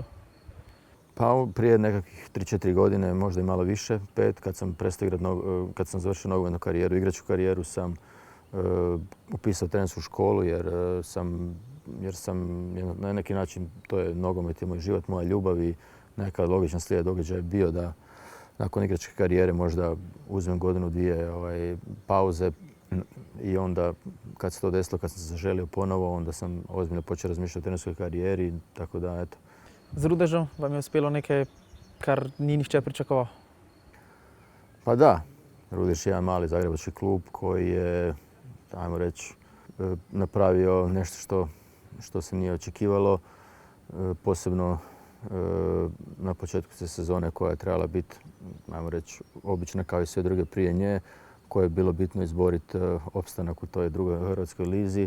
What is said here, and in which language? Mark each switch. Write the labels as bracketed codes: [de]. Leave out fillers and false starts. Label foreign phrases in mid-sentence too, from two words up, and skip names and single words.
[hr] Pa prije nekakvih 3-4 godine, možda i malo više, 5, kad sam završio nogometnu karijeru, igračku karijeru, sam upisao trenersku školu jer sam na neki način, to je nogomet, je moj život, moja ljubav i neka logična slijed događaja je bio da nakon igračke karijere možda uzmem godinu, dvije pauze i onda kad se to desilo, kad sam se zaželio ponovo, onda sam ozbiljno počeo razmišljati o trenerskoj karijeri, tako da eto. [sl] Z Rudežom vam je uspelo nekaj, kar ni nihče pričakoval? [hr] Pa da, Rudež je jedan mali zagrebački klub koji je, ajmo reći, napravio nešto što se nije očekivalo, posebno na početku sezone koja je trebala biti, ajmo reći, obična kao i sve druge prije nje, koje je bilo bitno izboriti opstanak u toj drugoj hrvatskoj lizi.